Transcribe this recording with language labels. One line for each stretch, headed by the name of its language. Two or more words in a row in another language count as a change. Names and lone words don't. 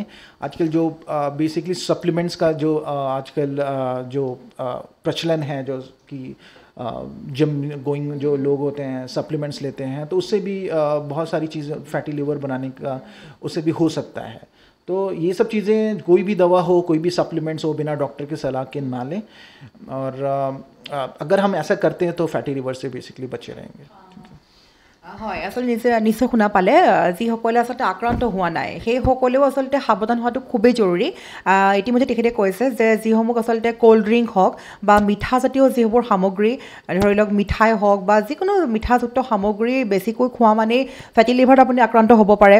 Hindi: आजकल जो बेसिकली सप्लीमेंट्स का जो आजकल जो प्रचलन है, जो कि
English: gym going
Hindi: जो लोग होते हैं सप्लीमेंट्स लेते हैं, तो उससे भी बहुत सारी चीज़ें
English: fatty liver
Hindi: बनाने का उससे भी हो सकता है। तो ये सब चीज़ें, कोई भी दवा हो, कोई भी सप्लीमेंट्स हो, बिना डॉक्टर की सलाह के ना लें। और अगर हम ऐसा करते हैं तो
English: fatty liver
Hindi: से बेसिकली बचे रहेंगे।
Assamese: হয়, আচলতে নিশ্চয় শুনা পালে যিসকলে আচলতে আক্ৰান্ত হোৱা নাই সেইসকলেও আচলতে সাৱধান হোৱাটো খুবেই জৰুৰী। ইতিমধ্যে তেখেতে কৈছে যে যিসমূহ আচলতে
English: cold drink
Assamese: হওক বা মিঠাজাতীয় যিবোৰ সামগ্ৰী, ধৰি লওক মিঠাই হওক বা যিকোনো মিঠাযুক্ত সামগ্ৰী বেছিকৈ খোৱা মানেই
English: fatty liverত
Assamese: আপুনি আক্ৰান্ত হ'ব পাৰে।